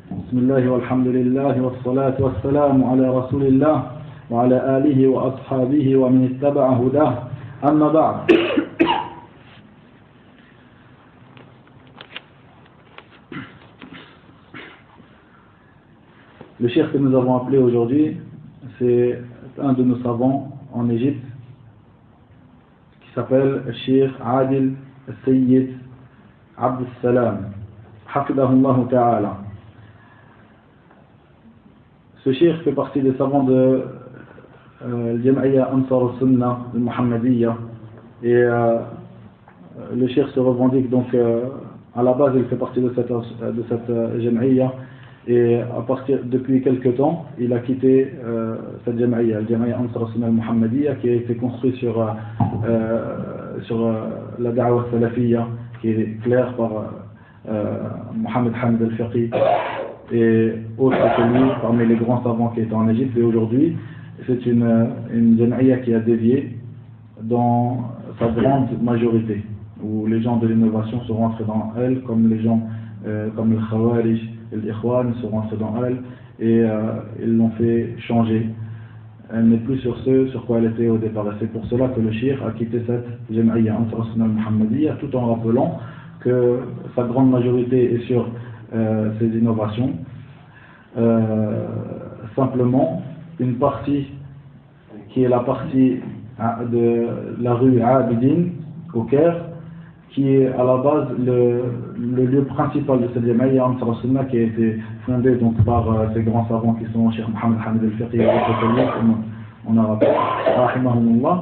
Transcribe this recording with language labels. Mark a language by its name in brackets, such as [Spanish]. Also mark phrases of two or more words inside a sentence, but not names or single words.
[Arabic] بسم الله والحمد لله والصلاة والسلام على رسول الله وعلى آله وأصحابه ومن اتبع هداه أما بعد. [French] Le cheikh que nous avons appelé aujourd'hui, c'est un de nos savants en Égypte qui s'appelle Cheikh Adil Sayyid Abd Salam, [Arabic] حفظه الله تعالى. [French] Ce cheikh fait partie des savants de Jam'iyya Ansar al-Sunnah al-Muhammadiyya et le cheikh se revendique donc à la base il fait partie de cette Jam'iyya et depuis quelques temps il a quitté cette Jam'iyya, le Jam'iyya Ansar al-Sunnah al-Muhammadiyya qui a été construit sur la [Arabic] الدعوة السلفية [French] qui est claire par Mohamed Hamid al-Fiqi et autres que lui parmi les grands savants qui étaient en Égypte. Et aujourd'hui c'est une Jam'iyya qui a dévié dans sa grande majorité, où les gens de l'innovation sont rentrés dans elle, comme les gens comme le Khawarij et l'Ikhwan sont rentrés dans elle et ils l'ont fait changer. Elle n'est plus sur ce sur quoi elle était au départ. Et c'est pour cela que le cheikh a quitté cette Jam'iyya Ansar al-Sunnah al-Muhammadiyya, tout en rappelant que sa grande majorité est sur ces innovations. Simplement, une partie qui est la partie de la rue Abidin au Caire, qui est à la base le lieu principal de cette Jam'iyya Ansar al-Sunnah, qui a été fondé donc par ces grands savants qui sont Cheikh Mohamed Hamid al-Fiqi et autres, comme on a rappelé, rahimahumullah.